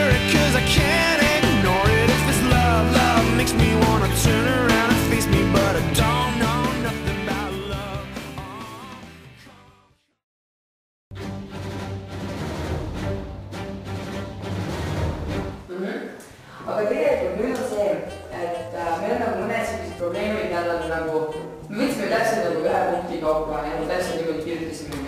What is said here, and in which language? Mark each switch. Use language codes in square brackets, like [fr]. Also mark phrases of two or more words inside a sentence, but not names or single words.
[en] 'cause I can't ignore it. If this love makes me wanna turn around and face me, but I don't know nothing about love. [et] Aga tegelikult nüüd on see, et meil on nagu mõned sellised probleemid jälle nagu me võtsime täpselt nagu ühe punkti kaupa ja täpselt niimoodi kirjutasime.